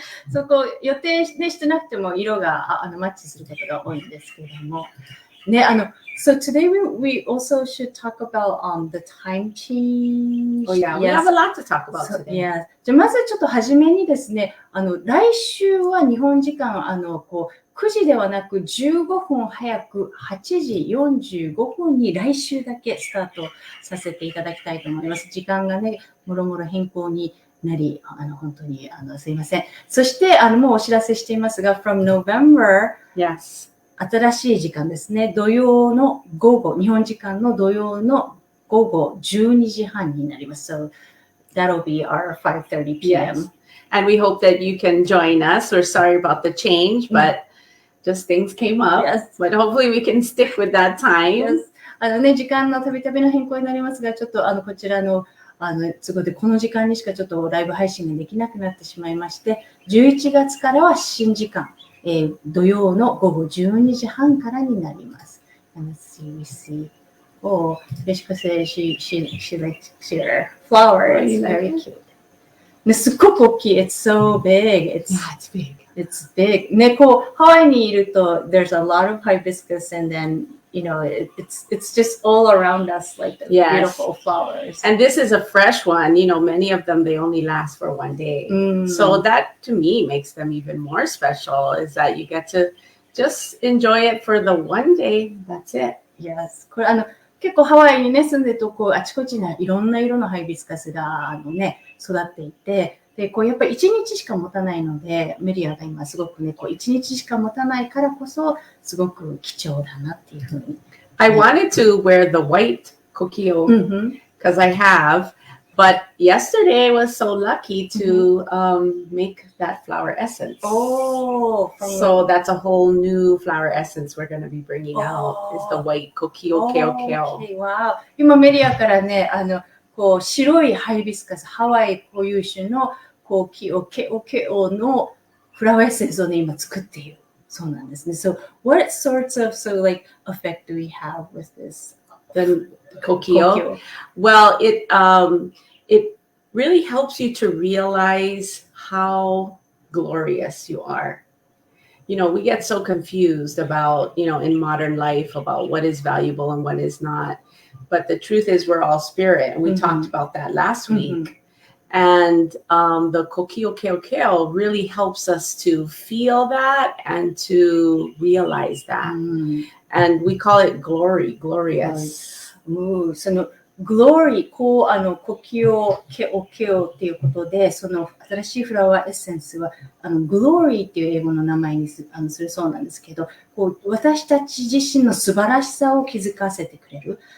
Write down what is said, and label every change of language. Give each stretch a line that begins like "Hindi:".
Japanese: そこ予定してなくても色がマッチすることが多いんですけれども。
English: ね、So today we also should talk about the time change. Oh yeah, we have a lot to talk about today. Yeah.
Japanese: じゃあまずちょっと初めにですね、来週は日本時間9時ではなく15分早く8時45分に来週だけスタートさせていただきたいと思います。時間がね、もろもろ変更になり、本当にすいません。そしてもうお知らせしていますが、
English: from November, yes.
Japanese: 新しい時間ですね。土曜の午後、日本時間の土曜の午後12時半になります。
English: So that'll be our 5:30 p.m. Yes. And we hope that you can join us. We're sorry about the change, but just things came up. Yes. But hopefully we can stick with that time. Yes.
Japanese: 時間のたびたびの変更になりますが、ちょっとこちらの都合でこの時間にしかちょっとライブ配信ができなくなってしまいまして、11月からは新時間。土曜の午後12時半からになります。
English: Let's see. Oh, Yoshiko says she likes your flower. It's very cute.
Japanese: ね、すっごく大きい。
English: It's so big. Yeah, it's big. It's big. ね、
Japanese: ハワイにいると
English: there's a lot of hibiscus and then it's just all around us like the beautiful flowers. And this is a fresh one. Many of them, they only last for one day. So that to me makes them even more special is that you get to just enjoy it for the one day. That's it. Yes. これ
Japanese: 結構ハワイにね、住んでると、あちこちにいろんな色のハイビスカスが、育っていて、で、やっぱり1日しか持たないので、メリアが今すごくね、1日しか持たないからこそ、すごく貴重だなっていうふうに。
English: I wanted to wear the white kokio because I have, but yesterday I was so lucky to make that flower essence. So that's a whole new flower essence we're going to be bringing out is the white kokio keo. Wow.
Japanese: 今メリアからね、白いハイビスカス、ハワイ固有種のkokio keo のフラワーエッセンスをね、今作っている。そうなんですね。
English: So what sorts of effect do we have with this? The kokio? Well, it really helps you to realize how glorious you are. We get so confused about, in modern life about what is valuable and what is not. But the truth is we're all spirit. And we talked about that last week. And the kokio keo really helps us to feel that and to realize that. And we call it glorious.
Japanese: そのglory、kokio keo っていうことで、その新しいフラワーエッセンスは、glory っていう英語の名前にするそうなんですけど、私たち自身の素晴らしさを気づかせてくれる。